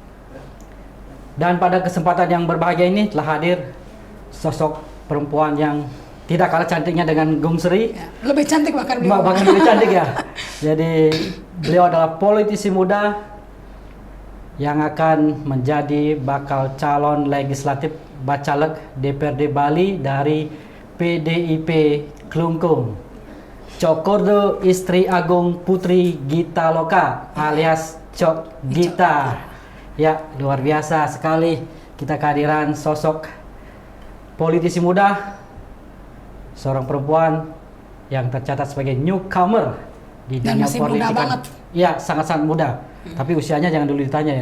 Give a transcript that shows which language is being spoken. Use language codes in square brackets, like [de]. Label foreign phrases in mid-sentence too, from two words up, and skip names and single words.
[id] Dan pada kesempatan yang berbahagia ini telah hadir sosok perempuan yang tidak kalah cantiknya dengan Gung Sri. Lebih cantik bahkan beliau. Bahkan lebih cantik ya. Jadi beliau adalah politisi muda yang akan menjadi bakal calon legislatif Bacaleg DPRD Bali dari PDIP Klungkung. Cokordo Istri Agung Putri Gita Loka alias Cok Gita. Ya, luar biasa sekali kita kehadiran sosok politisi muda, seorang perempuan yang tercatat sebagai newcomer di Dan dunia masih muda politikan. banget. Iya, sangat-sangat muda. Tapi usianya jangan dulu ditanya ya.